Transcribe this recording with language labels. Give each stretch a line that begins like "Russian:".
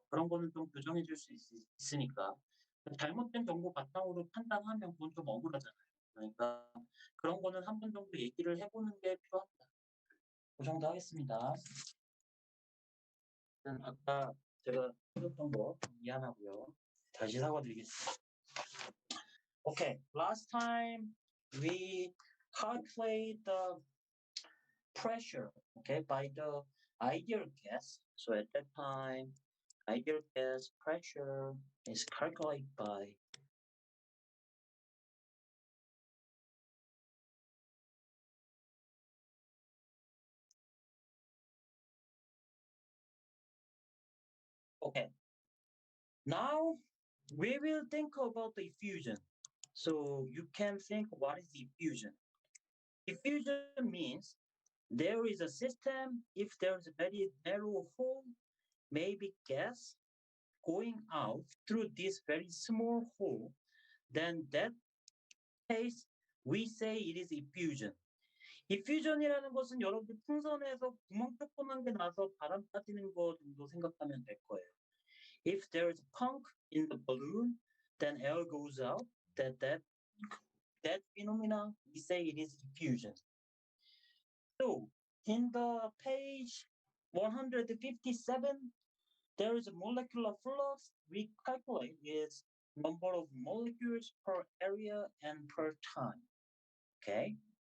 Korean: 그런 거는 좀 교정해 줄 수 있으니까 잘못된 정보 바탕으로 판단하면 그건 좀 억울하잖아요. 그러니까 그런 거는 한 번 정도 얘기를 해보는 게 필요합니다. 그 정도 하겠습니다. 아까 제가 했던 거 미안하고요. 다시 사과드리겠습니다.
English: Okay, last time we calculate the pressure, okay, by the ideal gas. So at that time, ideal gas pressure is calculated by okay. Now we will think about the effusion. So you can think what is effusion? Effusion means there is a system, if there is a very narrow hole, maybe gas going out through this very small hole, then that case we say it is effusion.
Korean: effusion이라는 것은 여러분들 풍선에서 구멍 조그만 게 나서 바람 빠지는 거 정도 생각하면 될 거예요.
English: If there is a punk in the balloon, then air goes out. That phenomena we say it is effusion. So in the page 157, there is a molecular flux we calculate is number of molecules per area and per time. Okay.